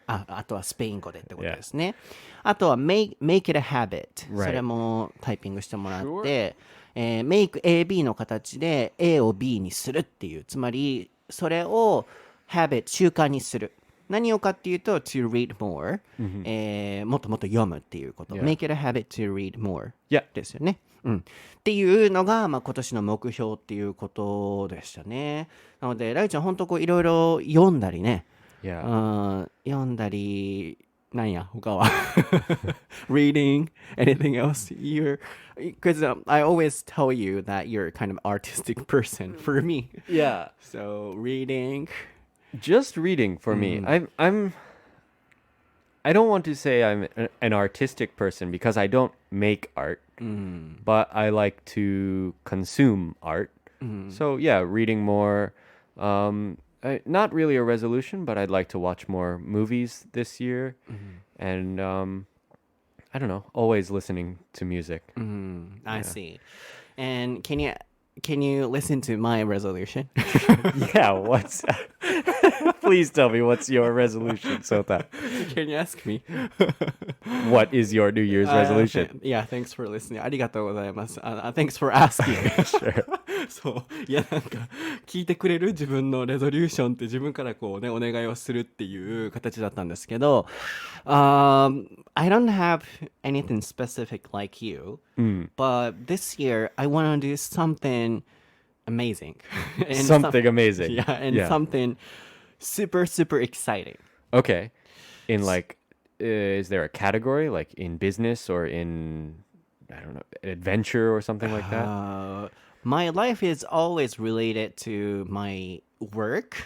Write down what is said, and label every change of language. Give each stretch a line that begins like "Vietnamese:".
Japanese: あとはスペイン語でってことですね。あとは
English: make it a habit、
Japanese: それもタイピングしてもらって、make AB の形で A を B にするっていう、つまりそれを habit 習慣にする。何をかっていうと
English: to read more、
Japanese: もっともっと読むっていうこと、
English: make it a habit to read more、
Japanese: ですよね。っていうのが、今年の目標っていうことでしたね。なのでライちゃん本当こういろいろ読んだりね、読んだりなんや他は
English: reading anything else you're because I always tell you that you're kind of artistic person for me. Yeah. So reading. Just reading for me. I don't want to say I'm an artistic person because I don't make art, but I like to consume art. So yeah, reading more. Not really a resolution, but I'd like to watch more movies this year, and I don't know, always listening to music. I see. And can you listen to my resolution? Yeah, what's Please tell me what's your resolution, Sota. Can you ask me? What is your New Year's resolution? Yeah, thanks for listening.
Japanese: ありがとうございます。
English: Thanks for asking. Sure.
Japanese: そう。いや、なんか、聞いてくれる自分のレゾリューションって自分からこうね、お願いをするっていう形だったんですけど、
English: I don't have anything specific like you, but this year I want to do something amazing. And Something amazing. Yeah, and something super, super exciting. Okay. In like, is there a category like in business or in, I don't know, adventure or something like that? My life is always related to my work.